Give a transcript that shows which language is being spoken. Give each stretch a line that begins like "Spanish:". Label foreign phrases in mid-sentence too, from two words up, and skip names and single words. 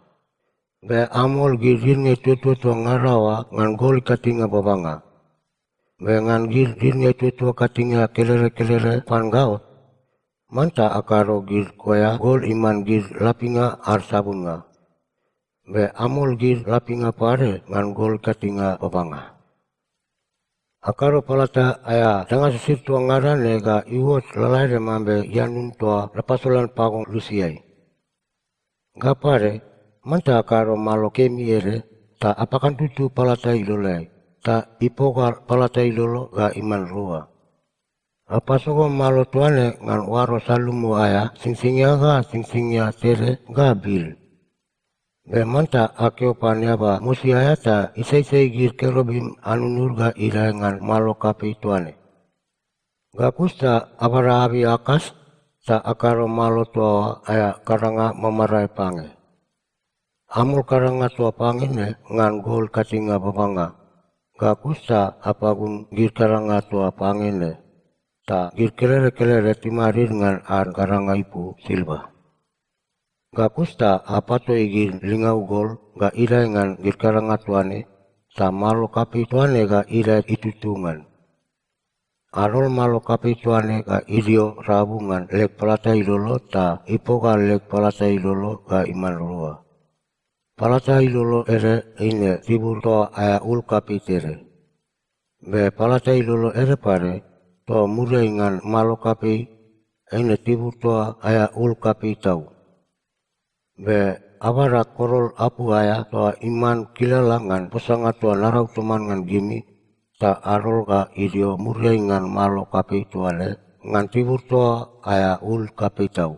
Bariai: Be amol girne tutua ngarawa ngan gol katinga babanga. Be ngan girne tutua katinga kelere pangaut. Manta akaro gir koya gol iman gir lapinga ar sabunga. Be amol gir lapinga pare ngan gol katinga babanga. Akaro palata aya tanga sisir tua ngarane ga iwot lalai mambe yanun tua lepasolan pagong lusiai. Gapare, manta akaro malo kemi ere, ta apakan tutu palata ilolai, ta ipogar palata ilolo ga iman rua. Apasogo malo tuane ngan waro salumu aya, singsingnya tere ga bil. Be manta akeo panyaba musi ayata isai gir kerobim anunur ga irangan malo kape tuane. Gakusta abara abi akas ta akaro malo tua aya karanga mamarai pange. Amul karanga tua pange ne ngan gol katinga babanga. Gakusta apagun gir karanga tua pange ne ta gir kelere timarir ngan ar karanga ipu silba. Gakusta apato igir lingau gol ga irai ngan gir karanga tuane ta malo kapi tuane ga irai itutungan. Arol malo kapi tuane ga idio rabungan lek palata ilolo ta ipoga lek palata ilolo ga iman rua. Palata ilolo ere ine tibur toa aya ul kapi tere. Be palata ilolo ere pare toa murai ngan malo kapi ine tibur toa aya ul kapi tau. Be abara korol apu aya toa iman kilalangan posanga toa narau toman ngan gimi ta arol ga idio muriai ngan malo kapi tuale ngan tibur toa aya ul kapi tau.